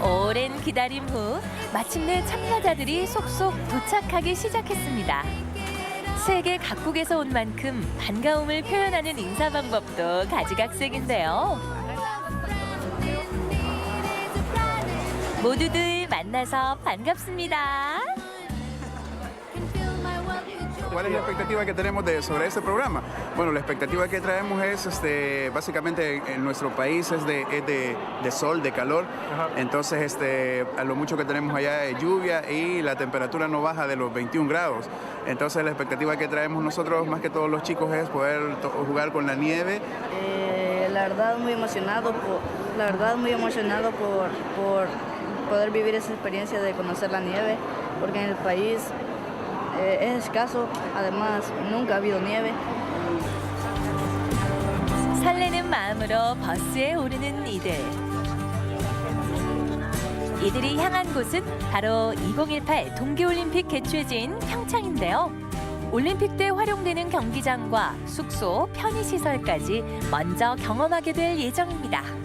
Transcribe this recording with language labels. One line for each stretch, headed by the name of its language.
Korean: 오랜 기다림 후 마침내 참가자들이 속속 도착하기 시작했습니다. 세계 각국에서 온 만큼 반가움을 표현하는 인사 방법도 가지각색인데요. 모두들 만나서 반갑습니다.
Spanish: ¿Cuál es la expectativa que tenemos sobre este programa? Bueno, la expectativa que traemos es, básicamente en nuestro país es de sol, de calor. Entonces, a lo mucho que tenemos allá es lluvia y la temperatura no baja de los 21 grados. Entonces, la expectativa que traemos nosotros, más que todos los chicos, es poder jugar con la nieve. La verdad, muy emocionado por poder vivir esa experiencia de conocer la nieve, porque en el país es escaso, además nunca ha habido nieve.
Korean: 설레는 마음으로 버스에 오르는 이들이 향한 곳은 바로 2018 동계올림픽 개최지인 평창인데요. 올림픽 때 활용되는 경기장과 숙소, 편의시설까지 먼저 경험하게 될 예정입니다.